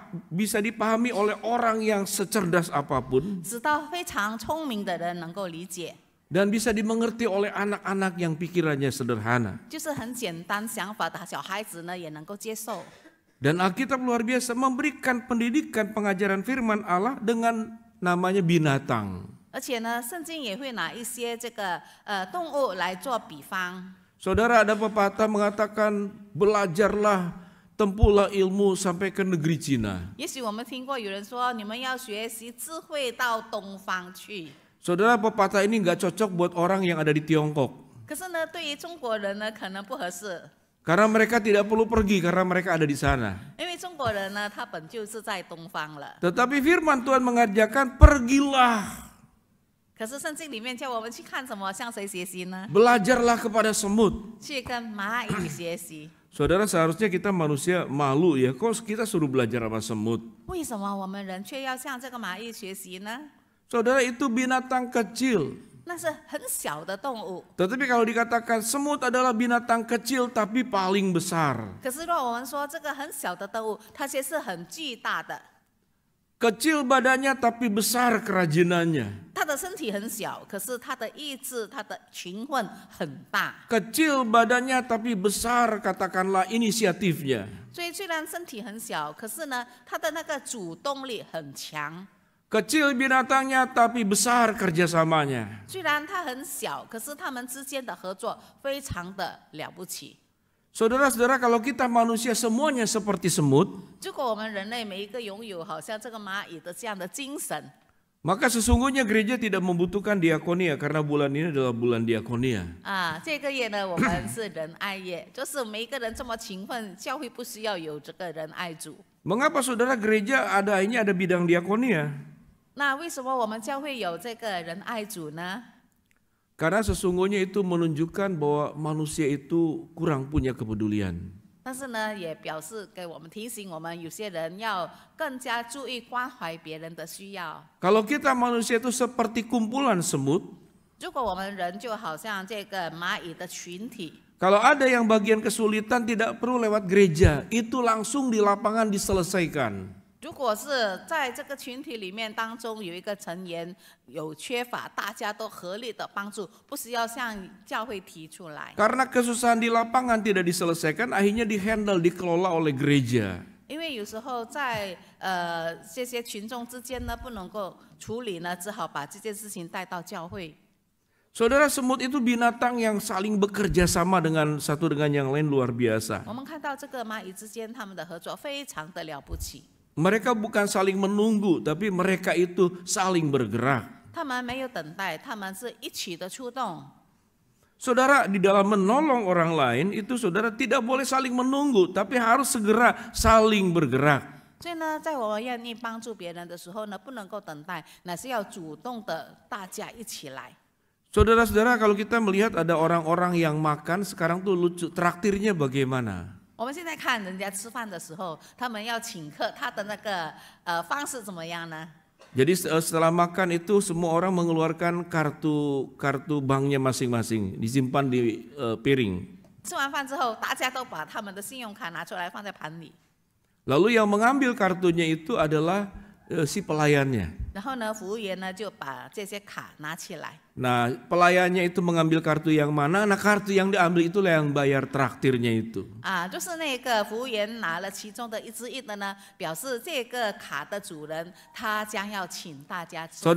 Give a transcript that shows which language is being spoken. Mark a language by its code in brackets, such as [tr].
[id] Bisa dipahami oleh orang yang secerdas apapun, [zh] 直到非常聪明的人能够理解， [id] dan bisa dimengerti oleh anak-anak yang pikirannya sederhana. [zh] 就是很简单想法的小孩子呢，也能够接受。 [id] Dan Alkitab luar biasa memberikan pendidikan pengajaran firman Allah dengan namanya binatang. [zh] 而且呢，圣经也会拿一些这个动物来做比方。 [id] Saudara, ada pepatah mengatakan belajarlah, tempuhlah ilmu sampai ke negeri Cina. [zh] 也许我们听过有人说，你们要学习智慧到东方去。 [id] Saudara, pepatah ini nggak cocok buat orang yang ada di Tiongkok. [zh] 可是呢，对于中国人呢，可能不合适， [id] Karena mereka tidak perlu pergi, karena mereka ada di sana. [zh] 因为中国人呢，他本就是在东方了。 [id] Tetapi firman Tuhan mengajarkan pergilah, [zh] 可是圣经里面叫我们去看什么？向谁学习呢？ [id] belajarlah kepada semut. [zh] 去跟蚂蚁学习。 [id] Saudara, seharusnya kita manusia malu ya, kok kita suruh belajar sama semut. [zh] 为什么我们人却要向这个蚂蚁学习呢？ [id] Saudara, itu binatang kecil. [zh] 那是很小的动物。 [id] Tetapi kalau dikatakan semut adalah binatang kecil tapi paling besar. [zh] 可是如果我们说这个很小的动物，它却是很巨大的。 [id] Kecil badannya tapi besar kerajinannya. [zh] 它的身体很小，可是它的意志、它的勤奋很大。 [id] Kecil badannya tapi besar katakanlah inisiatifnya. [zh] 所以虽然身体很小，可是呢，它的那个主动力很强。 [id] Kecil binatangnya tapi besar kerjasamanya. [zh] 虽然它很小，可是它们之间的合作非常的了不起。 [id] Saudara-saudara, kalau kita manusia semuanya seperti semut, [zh] 如果我们人类每一个拥有好像这个蚂蚁的这样的精神， [id] maka sesungguhnya gereja tidak membutuhkan diakonia karena bulan ini adalah bulan diakonia. [zh] 这个月呢，我们是仁爱月，就是每一个人这么勤奋，教会不需要有这个仁爱组。 [id] Mengapa saudara gereja ini ada bidang diakonia? [zh] 那为什么我们教会有这个仁爱组呢？ [id] Karena sesungguhnya itu menunjukkan bahwa manusia itu kurang punya kepedulian. [zh] 但是呢，也表示给我们提醒我们，有些人要更加注意关怀别人的需要。 [id] Kalau kita manusia itu seperti kumpulan semut, [zh] 如果我们人就好像这个蚂蚁的群体， [id] kalau ada yang bagian kesulitan tidak perlu lewat gereja, itu langsung di lapangan diselesaikan. [zh] 如果是在这个群体里面当中有一个成员有缺乏，大家都合力的帮助，不需要向教会提出来。 [id] Karena kesusahan di lapangan tidak diselesaikan, akhirnya dihandle, dikelola oleh gereja. [zh] 因为有时候在这些群众之间呢不能够处理呢，只好把这件事情带到教会。 [id] Saudara, semut itu binatang yang saling bekerja sama dengan satu dengan yang lain luar biasa. [zh] 我们看到这个蚂蚁之间他们的合作非常的了不起， [id] Mereka bukan saling menunggu, tapi mereka itu saling bergerak. [zh] 他们没有等待，他们是一起的出动。 [id] Saudara, di dalam menolong orang lain itu saudara tidak boleh saling menunggu, tapi harus segera saling bergerak. [zh] 所以呢，在我们愿意帮助别人的时候呢，不能够等待，乃是要主动的，大家一起来。 [id] Saudara-saudara, kalau kita melihat ada orang-orang yang makan sekarang tuh lucu, traktirnya bagaimana? [zh] 我们现在看人家吃饭的时候，他们要请客，他的那个方式怎么样呢？ [id] Jadi setelah makan itu semua orang mengeluarkan kartu banknya masing-masing, disimpan di piring. [zh] 吃完饭之后，大家都把他们的信用卡拿出来放在盘里。 [id] Lalu yang mengambil kartunya itu adalah si pelayannya. [zh] 然后呢，服务员呢就把这些卡拿起来。 [id] Nah, pelayannya itu mengambil kartu yang mana? Nah, kartu yang diambil itulah yang bayar traktirnya itu. [zh] 就是那个服务员拿了其中的一支印的呢，表示这个卡的主人他将要请大家吃饭。